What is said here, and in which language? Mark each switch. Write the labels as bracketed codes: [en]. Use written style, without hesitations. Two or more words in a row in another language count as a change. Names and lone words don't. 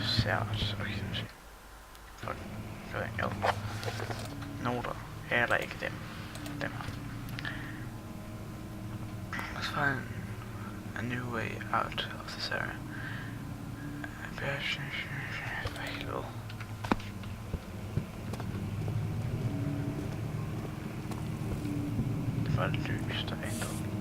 [da] der også. Okay, nu se. For jo. Noter. Eller ikke dem. Dem her. [en] Let's find a new way out of this area. [da] Helvede. Det var lys der ændrede.